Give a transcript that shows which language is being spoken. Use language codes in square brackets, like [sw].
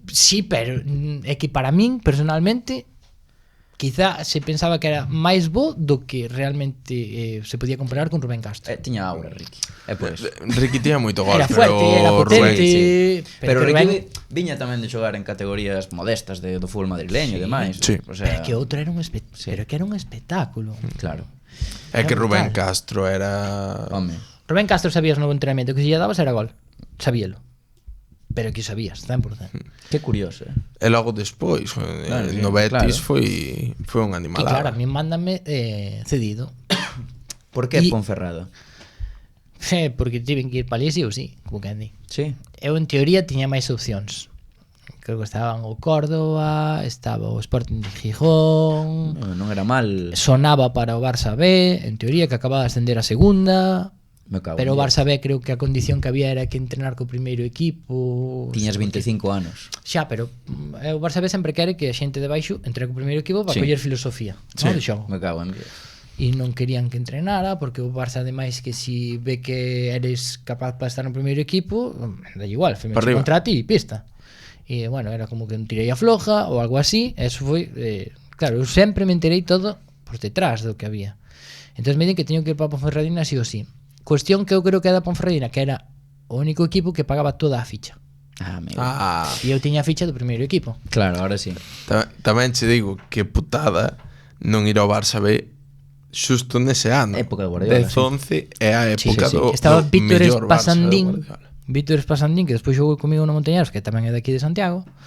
[gl] Sí, pero é que para min, personalmente, quizá se pensaba que era máis bo do que realmente se podía comparar con Rubén Castro. Tiña aura, Ricky. Pues. Ricky tiña moito gol, [es] era fuerte, era potente, [gl] sí. Pero Ricky Rubén... viña tamén de xogar en categorías modestas do fútbol madrileño e demais. Sí. O sea... Pero que outro era un pero que era un espectáculo. Claro. É que Rubén Castro era... Home. Rubén Castro sabías no entrenamento que se lle dabas era gol. Sabíalo. Pero que sabías, 100%. Que curioso, E logo despois, no Betis foi un animalado. E claro, a mí mándame cedido. Por que Ponferrada? Porque tiven que ir para ali sí ou sí, como que andi. Sí. Eu en teoría tiña máis opcións. Creo que estaban o Córdoba, estaba o Sporting de Gijón. Non era mal. Sonaba para o Barça B, en teoría que acababa de ascender a segunda. Pero o Barça B creo que a condición que había era que entrenar co primeiro equipo. Tiñas 25 anos. Xa, pero o Barça B sempre quere que a xente de baixo entre co primeiro equipo para coller filosofía, sí. De xogo. [es] Me cago en Dios. [gl] E non querían que entrenara porque o Barça ademais que si ve que eres capaz para estar no primeiro equipo, da igual, firme contrato e pista. e, bueno, era como que un tirei a floja ou algo así. Eso foi, claro, eu sempre me enterei todo por detrás do que había. Entón me din que teño que ir para a Ponferradina sí ou sí. Cuestión que eu creo que era a Ponferradina, que era o único equipo que pagaba toda a ficha. Amigo. E eu tiña a ficha do primeiro equipo. [es] Claro, ahora sí. [gl] Tamén che digo que putada non ir ao Barça B xusto nese ano. Época de Guardiola, 10-11 é a época Sí. do Estaba Víctor mellor Barça de Espasandín. Guardiola. Víctor Espasandín, que despois xogou comigo no Montañaros, que tamén é daqui de Santiago.